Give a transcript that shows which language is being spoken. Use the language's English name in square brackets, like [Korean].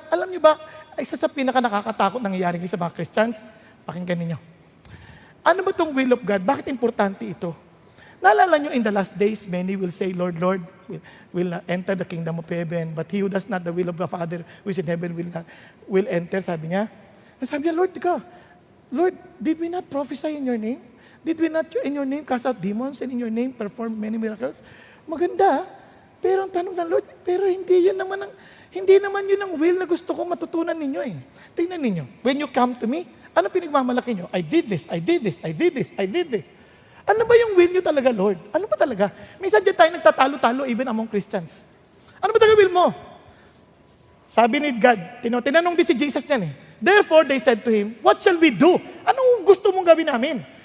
[Filipino] Alam nyo ba, isa sa pinaka-nakakatakot nangyayari sa mga Christians, pakinggan ninyo. Ano ba itong will of God? Bakit importante ito? Naalala nyo, [English] in the last days, many will say, Lord, Lord, will not enter the kingdom of heaven, but he who does not the will of the Father who is in heaven will enter, [Filipino] sabi niya. Sabi niya, [English] Lord, Lord, did we not prophesy in your name? Did we not in your name cast out demons and in your name perform many miracles? [Filipino] Maganda, pero ang tanong ng Lord, pero hindi naman yun ang will na gusto kong matutunan ninyo eh. Tingnan ninyo, [English] when you come to me, [Filipino] ano pinagmamalaki nyo? [English] I did this, I did this, I did this, I did this. [Filipino] Ano ba yung will nyo talaga, Lord? Ano ba talaga? Minsan dyan tayo nagtatalo-talo [English] even among Christians. [Filipino] Ano ba talaga will mo? Sabi ni God, tinanong din si Jesus niyan eh. [English] Therefore, they said to him, what shall we do? [Filipino] Anong gusto mong gawin namin?